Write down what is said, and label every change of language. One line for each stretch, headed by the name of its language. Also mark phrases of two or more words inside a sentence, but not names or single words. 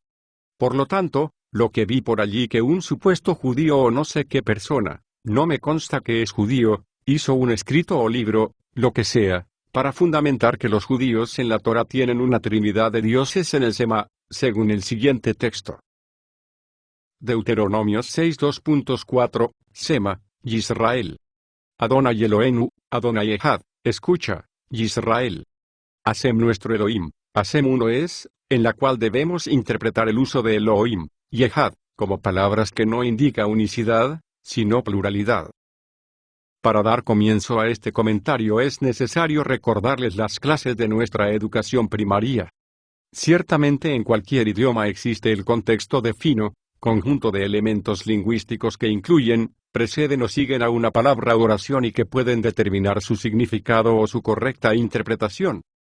Spanish: Por lo tanto, lo que vi por allí que un supuesto judío o no sé qué persona, no me consta que es judío, hizo un escrito o libro, lo que sea, para fundamentar que los judíos en la Torá tienen una trinidad de dioses en el Sema, según el siguiente texto. Deuteronomio 6:2.4, Sema, Yisrael.
Hebrew: אדני אלהינו אדני אחד,
Spanish: escucha, Yisrael. Hashem nuestro Elohim, Hashem uno es, en la cual debemos interpretar el uso de Elohim y Ejad como palabras que no indica unicidad, sino pluralidad. Para dar comienzo a este comentario es necesario recordarles las clases de nuestra educación primaria. Ciertamente en cualquier idioma existe el contexto de fino, conjunto de elementos lingüísticos que incluyen, preceden o siguen a una palabra o oración y que pueden determinar su significado o su correcta interpretación.